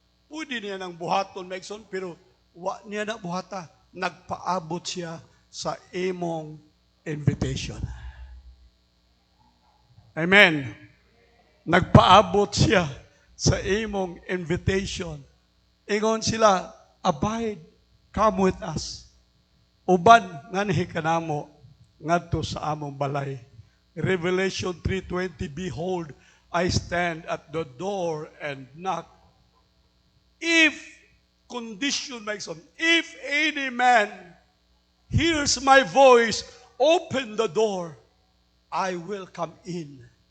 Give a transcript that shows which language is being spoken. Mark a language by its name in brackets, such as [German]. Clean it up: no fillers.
[Cebuano] Pwede niya nang buhaton maigsoon, pero wa niya na buhata. Nagpaabot siya sa imong invitation. Amen. Nagpaabot siya sa imong invitation. Ingon sila, [English] abide, come with us. [Cebuano] Uban nganhi kanamo ngadto sa among balay. [English] Revelation 3:20, behold, I stand at the door and knock. If any man hears my voice, open the door, I will come in.